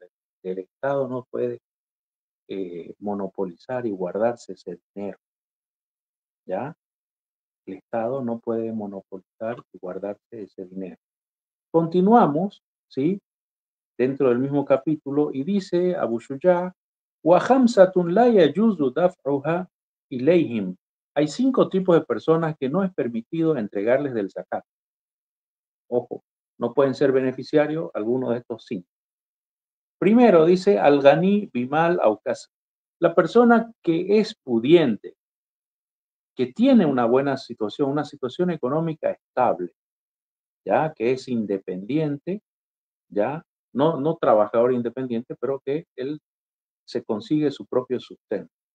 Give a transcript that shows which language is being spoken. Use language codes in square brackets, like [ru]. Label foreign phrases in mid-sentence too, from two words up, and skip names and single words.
[es] El Estado no puede monopolizar y guardarse ese dinero, ¿ya? El Estado no puede monopolizar y guardarse ese dinero. Continuamos, ¿sí? Dentro del mismo capítulo y dice Abu Shuja: [ar] وَخَمْسَةٌ لَا يَجُوزُ دَفْعُهَا إِلَيْهِمْ. [es] Hay 5 tipos de personas que no es permitido entregarles del zakat. Ojo, no pueden ser beneficiarios alguno de estos 5. Primero dice [ar] الغني بمال أوكاس, [es] la persona que es pudiente, que tiene una situación económica estable, ya, que es independiente, ya, no trabajador independiente, pero que él se consigue su propio sustento,